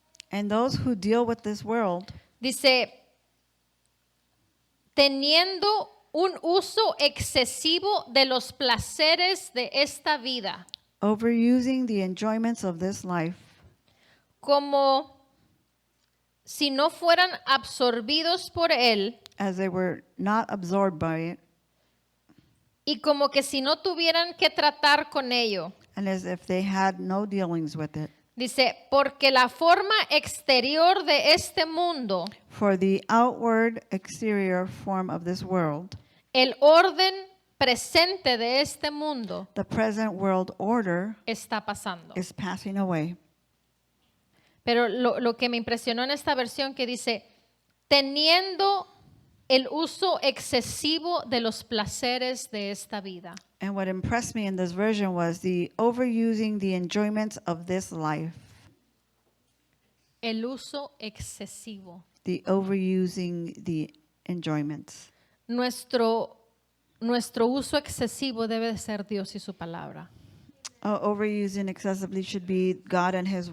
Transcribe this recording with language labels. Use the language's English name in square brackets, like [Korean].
[English] And those who deal with this world, [Spanish] dice, teniendo un uso excesivo de los placeres de esta vida, [English] overusing the enjoyments of this life, [Spanish] como si no fueran absorbidos por él [English] as they were not absorbed by it, [Spanish] y como que si no tuvieran que tratar con ello. [English] and as if they had no dealings with it. [Spanish] Dice, porque la forma exterior de este mundo, [English] For the outward exterior form of this world, [Spanish] el orden presente de este mundo [English] the present world order, [Spanish] está pasando. [English] is passing away. [Spanish] Pero lo que me impresionó en esta versión que dice, teniendo el uso excesivo de los placeres de esta vida. [English] And what impressed me in this version was the overusing the enjoyments of this life. [Spanish] El uso excesivo. [English] The overusing the enjoyments. [Spanish] Nuestro uso excesivo debe de ser Dios y su palabra. [English] Overusing excessively should be God and His